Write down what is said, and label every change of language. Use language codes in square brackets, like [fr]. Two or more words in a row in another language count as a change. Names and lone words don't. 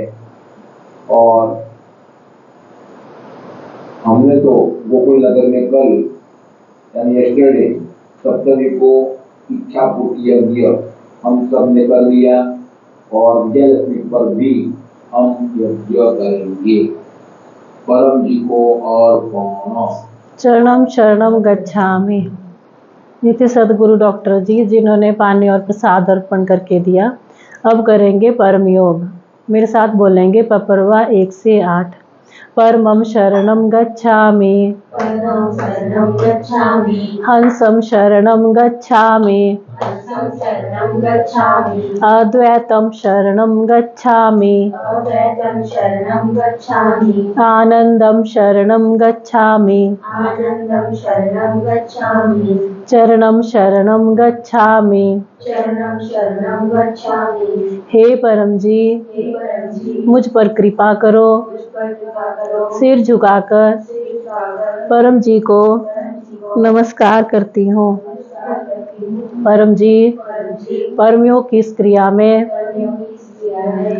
[hi] और हमने तो गोकुल नगर में कल यानी यस्टरडे सप्तमी को इच्छा पूर्ति यज्ञ हम सब ने कर लिया और विजयदशमी पर भी हम यज्ञ करेंगे। परम जी को और कौन [pi] चरणम शरणम गच्छामि। [hi] ये थे सदगुरु डॉक्टर जी, जिन्होंने पानी और प्रसाद अर्पण करके दिया। अब करेंगे परम योग। मेरे साथ बोलेंगे पपरवा 1 से 8। [pi] परमं शरणं गच्छामि, परमं शरणं गच्छामि, हंसं शरणं गच्छामि, हंसं शरणं गच्छामि, अद्वैतं शरणं गच्छामि, अद्वैतं शरणं गच्छामि, आनन्दं शरणं गच्छामि, आनन्दं शरणं गच्छामि, चरणं शरणं गच्छामि। चरणं शरणं गच्छामि। [hi] हे परम जी, हे परम जी, मुझ पर कृपा करो। मुझ पर कृपा करो। सिर झुकाकर सिर झुकाकर परम जी को परम जी को नमस्कार करती हूँ। नमस्कार करती हूँ। परम जी, परम जी, परमयोग की इस क्रिया में परमयोग की इस क्रिया में